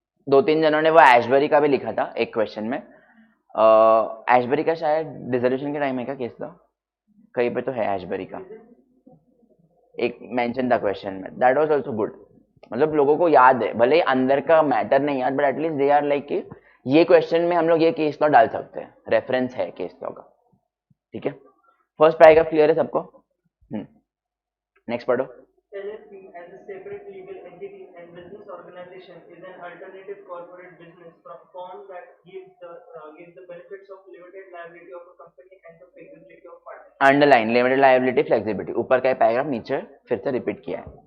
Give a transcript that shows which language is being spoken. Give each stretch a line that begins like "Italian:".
Hindi: 2-3 जनों ने वो एशबरी का भी लिखा था एक क्वेश्चन में. एशबरी का शायद डिसोल्यूशन के टाइम है क्या केस लॉ, कहीं पे तो है एशबरी का, एक मेंशन था क्वेश्चन में.
English: That was also good.
Hindi: मतलब लोगों को याद है, भले ही अंदर का मैटर नहीं याद, but at least
English: they are like
Hindi: कि ये क्वेश्चन में हम लोग ये केस लॉ डाल सकते हैं, रेफरेंस है केस लॉ का. ठीक है, फर्स्ट पैराग्राफ क्लियर है सबको? नेक्स्ट पढ़ो.
English: LLP as a separate legal entity and business organization is an alternative corporate business form that gives the benefits of limited liability of a company and the flexibility of partners.
Hindi: Underline limited liability flexibility, ऊपर का paragraph नीचे फिर से repeat किया है.